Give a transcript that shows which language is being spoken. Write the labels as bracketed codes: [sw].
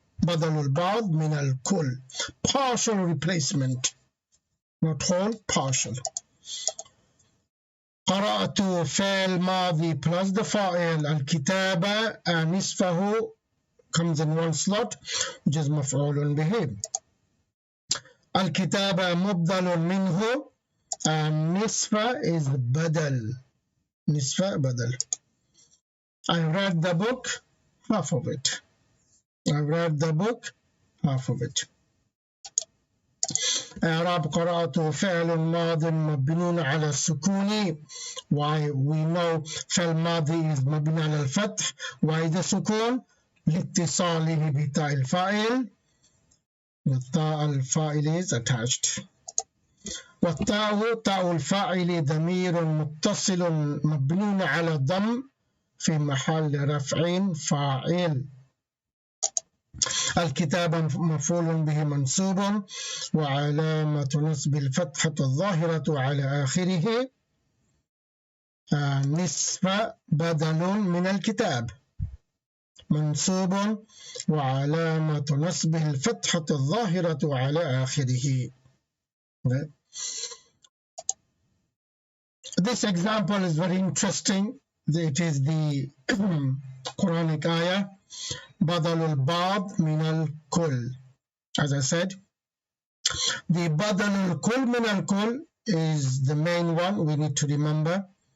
[en] بدل البعض من الكل, partial replacement, not whole, partial. [ar] قرأت فعل ماضي plus the فاعل, الكتابة نصفه [en] comes in one slot, which is [ar] مفعول به. الكتابة مبدل منه, نصف is بدل, نصف بدل. [en] I read the book, half of it. I read the book, half of it. [ar] إعراب قرأت فعل ماض مبني على السكون. [en] Why we know [ar] فعل ماضي is مبني على الفتح. [en] Why the [ar] سكون? لاتصاله بتاء الفاعل. التاء الفاعل [en] is attached. [ar] والتاء تاء الفاعل ضمير متصل مبني على الضم في محل رفع فاعل. الكتابة مفعول به منصوب وعلامة نصب الفتحة الظاهرة على آخره. نصف بدل من الكتاب منصوب وعلامة نصب الفتحة الظاهرة على آخره. [en] This example is very interesting. It is the Quranic ayah. بدل البعض من الكل. As I said, the بدل الكل من الكل is the main one we need to remember.